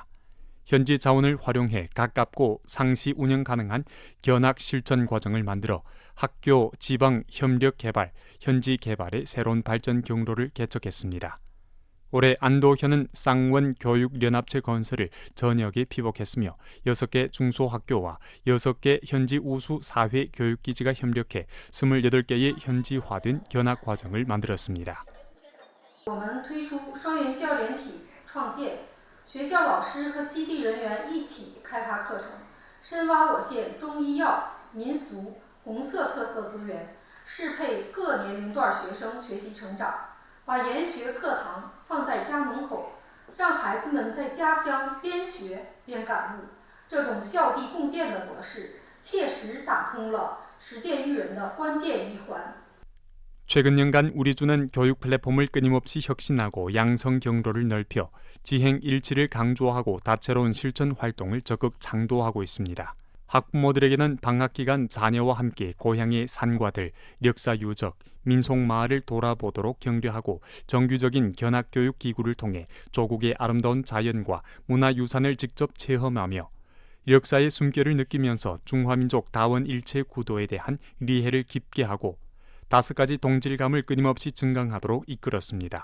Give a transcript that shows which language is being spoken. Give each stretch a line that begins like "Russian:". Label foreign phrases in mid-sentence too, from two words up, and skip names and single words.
Korean: 현지 자원을 활용해 가깝고 상시 운영 가능한 견학 실천 과정을 만들어 학교 지방 협력 개발, 현지 개발의 새로운 발전 경로를 개척했습니다. 올해 안도현은 쌍원 교육연합체 건설을 전역에 피복했으며 6개 중소학교와 6개 현지 우수 사회교육기지가 협력해 28개의 현지화된 견학 과정을 만들었습니다.
Chinese: 我们推出双元教联体创建，学校老师和基地人员一起开发课程，深挖我县中医药、民俗、红色特色资源，适配各年龄段学生学习成长。把研学课堂放在家门口，让孩子们在家乡边学边感悟。这种校地共建的模式，切实打通了实践育人的关键一环。
Korean: 최근 년간 우리주는 교육 플랫폼을 끊임없이 혁신하고 양성 경로를 넓혀 지행 일치를 강조하고 다채로운 실천 활동을 적극 창도하고 있습니다. 학부모들에게는 방학 기간 자녀와 함께 고향의 산과들, 역사 유적, 민속마을을 돌아보도록 격려하고 정규적인 견학교육 기구를 통해 조국의 아름다운 자연과 문화유산을 직접 체험하며 역사의 숨결을 느끼면서 중화민족 다원일체 구도에 대한 이해를 깊게 하고 5가지 동질감을 끊임없이 증강하도록 이끌었습니다.